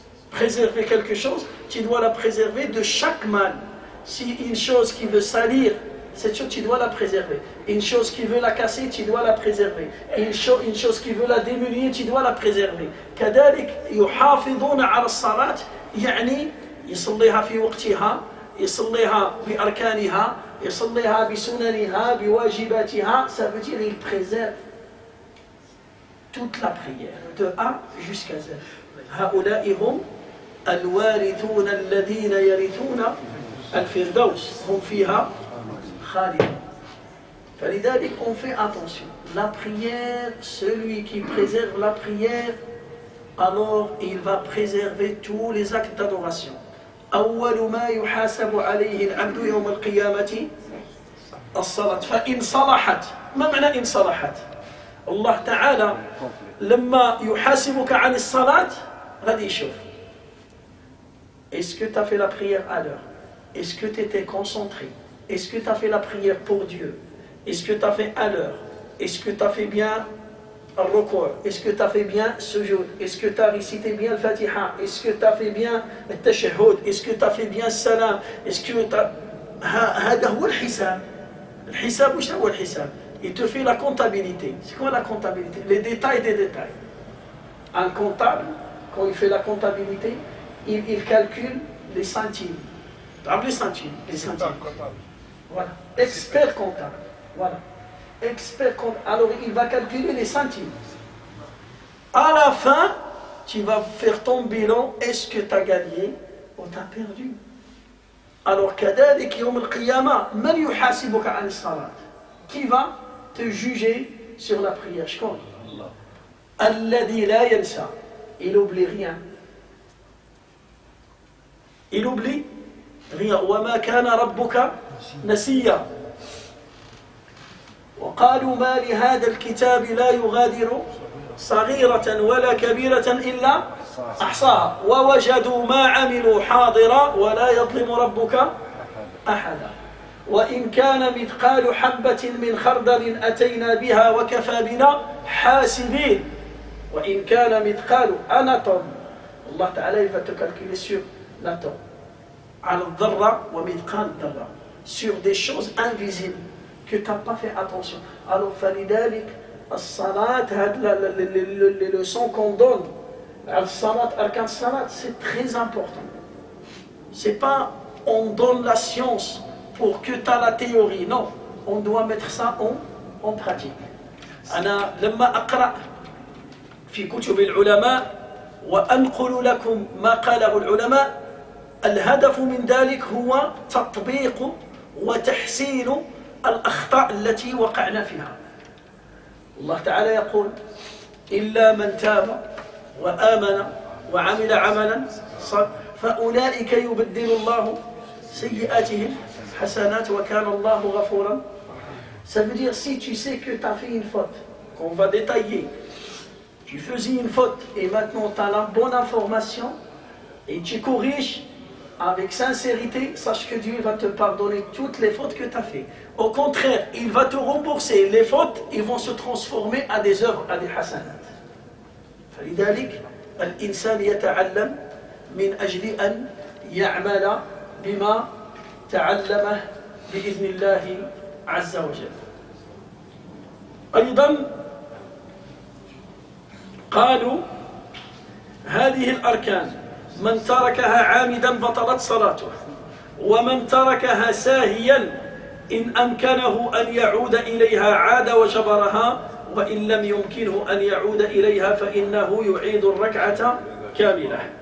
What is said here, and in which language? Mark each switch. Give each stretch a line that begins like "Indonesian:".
French: Préserver quelque chose, tu dois la préserver de chaque mal. Si une chose qui veut salir, cette chose, tu dois la préserver. Une chose qui veut la casser, tu dois la préserver. Une chose qui veut la démunier, tu dois la préserver.
Arabic: كذلك يحافظون على الصلاة، يعني يصليها في وقتها، يصليها بأركانها، يصليها بسننها، بواجباتها.
French: Ça veut dire il préserve toute la prière, de A jusqu'à Z.
Arabic: هؤلاء هم الوارثون الذين يرثون الفردوس هم فيها خالدون. فلذلك
French: on fait attention. La prière, celui qui préserve la prière, alors il va préserver tous les actes d'adoration.
Arabic: أول ما يحاسب عليه العبد يوم القيامة الصلاة. فإن صلحت، ما معنى إن صلحت؟ الله تعالى لما يحاسبك عن الصلاة غادي يشوف
French: est-ce que tu as fait la prière à l'heure, est-ce que tu étais concentré, est-ce que tu as fait la prière pour Dieu, est-ce que tu as fait à l'heure, est-ce que tu as fait bien le recours, est-ce que tu as fait bien ce jour, est-ce que tu as récité bien le Fatiha, est-ce que tu as fait bien le tashahhud, est-ce que tu as fait bien le salam, est-ce que tu as...
Arabic: هذا هو الحساب. الحساب وش هو الحساب؟
French: Il te fait la comptabilité. C'est quoi la comptabilité? Les détails des détails. Un comptable, quand il fait la comptabilité, il calcule les centimes. Tu as les centimes? Les centimes. Voilà. Expert comptable. Voilà. Expert comptable. Alors il va calculer les centimes. À la fin, tu vas faire ton bilan. Est-ce que tu as gagné ou tu as perdu? Alors,
Arabic: كذلك يوم القيامة من يحاسبك عن الصلاة?
French: Qui va te juger sur la prière? Je compte.
Arabic: الذي لا ينسى.
French: Il n'oublie rien. Il oublie rien.
Arabic: وما كان ربك نسيا. وقالوا ما لهذا الكتاب لا يغادر صغيرة ولا كبيرة إلا أحصاها ووجدوا ما عملوا حاضرا ولا يظلم ربك أحدا وإن كان مثقال حبة من خردل أتينا بها وكفى بنا حاسبين وإن كان مثقال
French: un atome. Allah Ta'ala il va te calculer sur l'atome.
Arabic: على الذرة ومثقال ذرة,
French: sur des choses invisibles que tu n'as pas fait attention. Alors
Arabic: فلذلك الصلاة,
French: les leçons qu'on donne, al-salat, arkan salat, c'est très important. C'est pas on donne la science pour que tu as la théorie, non, on doit mettre ça en pratique.
Arabic: أنا لما أقرأ في كتب العلماء وأنقل لكم ما قاله العلماء, الهدف من ذلك هو تطبيق وتحسين الأخطاء التي وقعنا فيها. الله تعالى يقول إلا من تاب وآمن وعمل عملا صالحا فأولئك يبدل الله سيئاتهم حسنات وكان الله غفورا.
French: Ça veut dire si tu sais que tu as fait une faute, qu'on va détailler, tu faisais une faute et maintenant tu as la bonne information et tu corriges avec sincérité, sache que Dieu va te pardonner toutes les fautes que tu as faites. Au contraire, il va te rembourser les fautes, ils vont se transformer à des œuvres, à des hasanat.
Arabic: فلذلك الإنسان يتعلم من أجل أن يعمل بما تعلمه بإذن الله عز وجل. أيضا قالوا هذه الأركان من تركها عامدا بطلت صلاته، ومن تركها ساهيا إن أمكنه أن يعود إليها عاد وجبرها، وإن لم يمكنه أن يعود إليها فإنه يعيد الركعة كاملة.